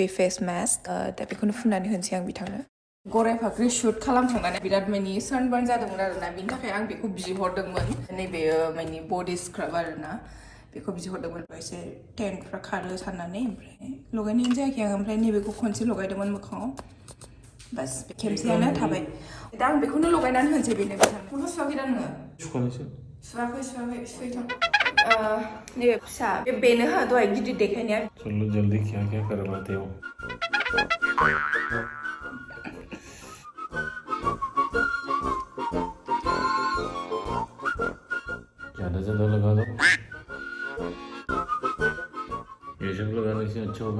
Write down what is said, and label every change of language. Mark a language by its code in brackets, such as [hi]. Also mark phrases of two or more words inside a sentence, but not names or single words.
[en] face mask [brx] दा बेखौनो फुननानै होनोसै आं बिथांनो गराय फाख्रि शुट खालामखांनानै बिराद माने सानबार्न जादोंमोन आरोना बिनि थाखाय आं बेखौ बिहरदोंमोन नैबे माने [en] body scrub [brx] आरोना बेखौ बिहरदोंमोन एसे टेन्टफ्रा खारो साननानै ओमफ्राय लगायनाय जायाखै आं ओमफ्राय नैबेखौ खनसे लगायदोंमोन मोखाङाव बास खेमसेयानो थाबाय दा आं बेखौनो लगायनानै होनोसै बेनो बिथांखौनो सुवाखै दा नोङो सुवाखै सुवाखै नैबे फिसा बेनो हा दहाय गिदिर देखायनाया [hi] चलो जल्दी क्या क्या करवाते हो ज्यादा लगा दो ये सब लगाने से अच्छा होगा